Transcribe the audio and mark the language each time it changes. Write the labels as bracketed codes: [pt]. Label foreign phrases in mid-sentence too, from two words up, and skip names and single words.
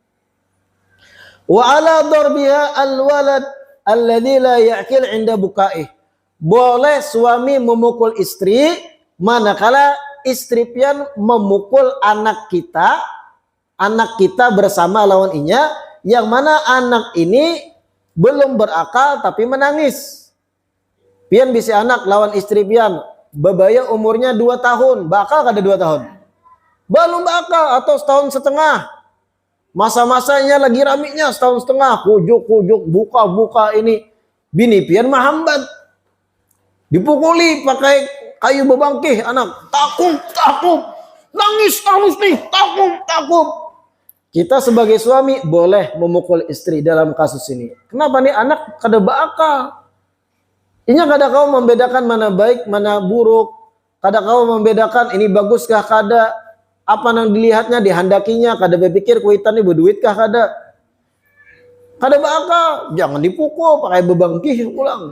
[ar] Wa ala darbiha alwalad alladzi la ya'kil 'inda bukaih. [id] Boleh suami memukul istri manakala istri pian memukul anak kita bersama lawan inya, yang mana anak ini belum berakal tapi menangis. [bjn] Pian bisa anak lawan istri pian, babaya umurnya 2 tahun, bakal kada 2 tahun? Belum bakal atau setahun setengah. Masa-masanya lagi raminya setahun setengah, kujuk-kujuk, buka-buka ini. Bini pian mahambat. Dipukuli pakai kayu bebangkih anak. Takut. Nangis nih, takut. [id] Kita sebagai suami boleh memukul istri dalam kasus ini. [bjn] Kenapa nih anak kada bakal? Inya kada kau membedakan mana baik, mana buruk. Kada kau membedakan ini baguskah kada. Apa yang dilihatnya, dihandakinya. Kada berpikir kuitan ini berduitkah kada. Kada bakal. Jangan dipukul pakai bebangkih pulang.